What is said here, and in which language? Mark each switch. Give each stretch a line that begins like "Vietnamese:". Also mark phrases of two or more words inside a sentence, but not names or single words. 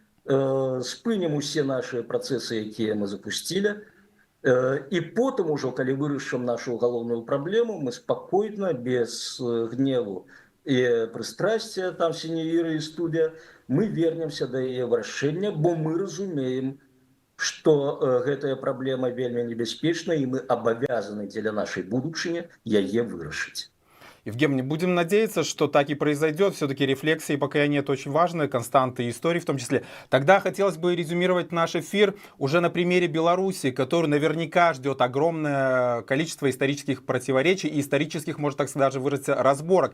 Belarusian: спынім усе нашы працэсы, якія мы запусцілі, і потым ужо, калі вырашым нашу галоўную праблему, мы спакойна, без гневу і прыстрасця, там
Latin: sine ira et studio,
Belarusian: мы вернемся да яе вырашэння, бо мы разумеем, што гэтая праблема вельмі небяспечная, і мы абавязаны дзеля нашай будучыні яе вырашыць.
Russian: Евгений, будем надеяться, что так и произойдет. Все-таки рефлексия и покаяние — это очень важная константа истории в том числе. Тогда хотелось бы резюмировать наш эфир уже на примере Беларуси, который наверняка ждет огромное количество исторических противоречий и исторических, может так даже выразиться, разборок.